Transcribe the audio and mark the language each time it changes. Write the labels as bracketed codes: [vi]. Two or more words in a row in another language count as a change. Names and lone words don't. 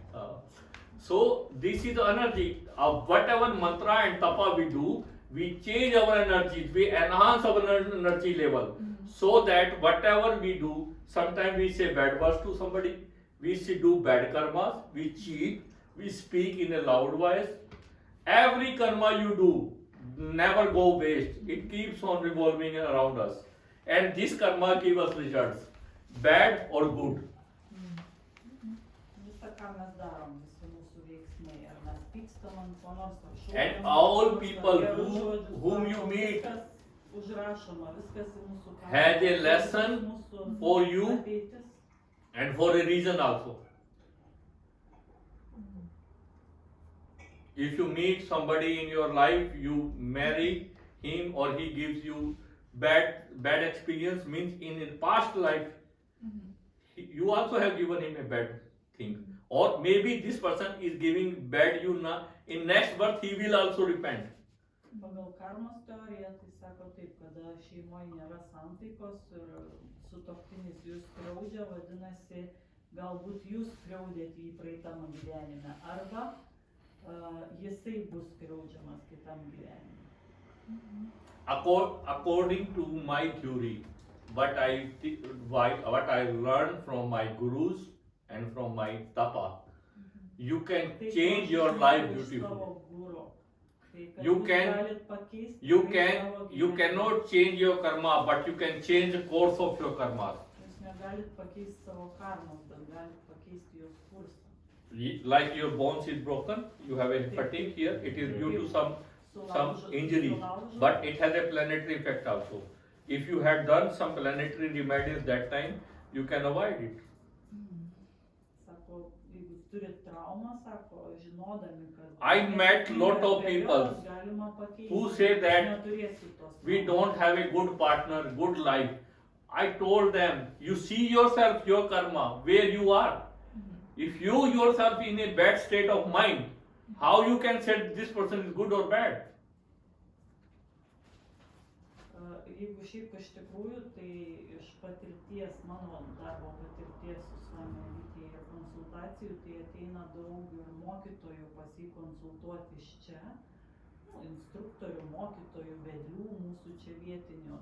[en] So this is the energy of whatever mantra and tapa we do, we change our energy, we enhance our energy level, so that whatever we do, sometimes we say bad words to somebody, we do bad karmas, we cheat, we speak in a loud voice. Every karma you do never go waste. It keeps on revolving around us, and this karma gives us results, bad or good. [lt] Visą, ką mes darom, visi mūsų veiksmai, ar mes pykstam ant ko nors, ar šaukiam, [en] And all [lt] ar [en] people [lt] gerus žodžius [en] whom you [lt] sakom, [en] meet [lt] viskas užrašoma, viskas į mūsų karmą, [en] has a lesson [lt] mūsų [en] for you [lt] ateitis. [en] and for a reason also. If you meet somebody in your life, you marry him or he gives you bad experience, means in his past life, you also have given him a bad thing. Or maybe this person is giving bad you now, in next birth he will also repent. [lt] Pagal karmos teoriją, tai sako taip, kada šeimoje nėra santaikos ir sutuoktinis jūs skriaudžia, vadinasi, galbūt jūs skriaudėte jį praeitame gyvenime, arba jisai bus skriaudžiamas kitam gyvenime. [en] According to my theory, what I learned from my gurus and from my tapa, you can change your life beautifully. You cannot change your karma, but you can change the course of your karma. [lt] Jūs negalit pakeisti savo karmos, bet galit pakeisti jos kursą. [en] Like your bones is broken, you have a fatigue here, it is due to some injury, but it has a planetary effect also. If you had done some planetary remedies that time, you can avoid it. [lt] Sako, jeigu turit traumą, sako, žinodami, kad [en] I met lot of people who say that we don't have a good partner, good life. I told them, you see yourself, your karma, where you are. If you yourself in a bad state of mind, how you can say this person is good or bad? [lt] Jeigu šiaip iš tikrųjų, tai iš patirties, mano darbo patirties su Swami Aditya ir konsultacijų, tai ateina daug ir mokytojų pasikonsultuoti iš čia, instruktorių, mokytojų, vedų mūsų čia vietinių.